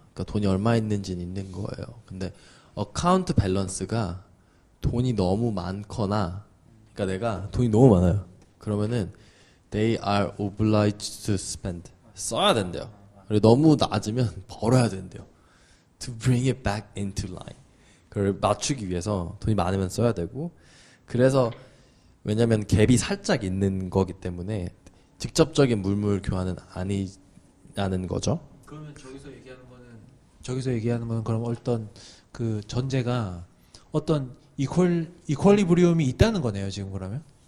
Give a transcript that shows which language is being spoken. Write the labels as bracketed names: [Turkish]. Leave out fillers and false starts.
[Korean] 그러니까 돈이 얼마 있는지는 있는 거예요. 근데 어카운트 밸런스가 돈이 너무 많거나 그러니까 내가 돈이 너무 많아요. 그러면은 [English] they are obliged to spend [Korean] 써야 된대요. 그리고 너무 낮으면 벌어야 된대요. [English] To bring it back into line. [Korean] 그걸 맞추기 위해서 돈이 많으면 써야 되고 그래서 왜냐면 갭이 살짝 있는 거기 때문에 직접적인 물물 교환은 아니라는 거죠. 그러면 저기서 얘기하는 거는 그럼 어떤 그 전제가 어떤 이퀄리브리움이 있다는 거네요, 지금 그러면?